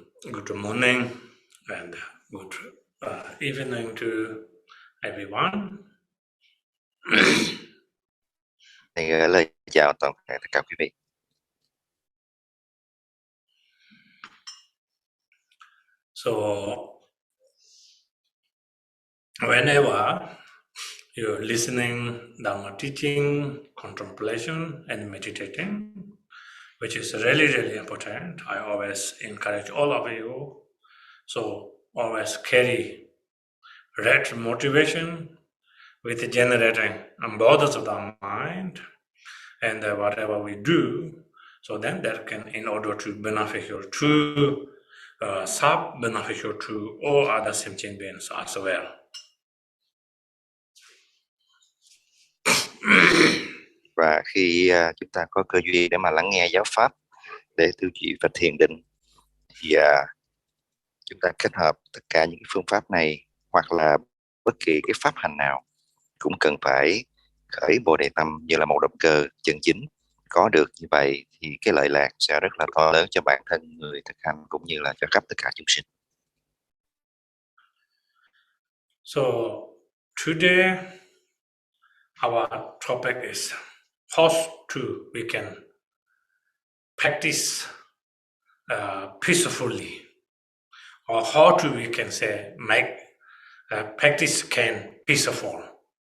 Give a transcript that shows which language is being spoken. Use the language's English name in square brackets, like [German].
[English] Good morning and good evening to everyone. [Vietnamese] Lời chào toàn thể tất cả quý vị. [English] So, whenever you're listening Dharma teaching, contemplation, and meditating, which is really, really important, I always encourage all of you. So, always carry right motivation with generating borders of the mind, and whatever we do, so then that can, in order to beneficial to self, beneficial to all other sentient beings as well. [Vietnamese] Và khi chúng ta có cơ duyên để mà lắng nghe giáo pháp, để tư duy và thiền định, thì chúng ta kết hợp tất cả những phương pháp này hoặc là bất kỳ cái pháp hành nào cũng cần phải khởi Bồ Đề tâm như là một động cơ chân chính. Có được như vậy thì cái lợi lạc sẽ rất là to lớn cho bản thân người thực hành cũng như là cho khắp tất cả chúng sinh. [English] So today our topic is how to we can practice peacefully, or how to we can say make practice can peaceful.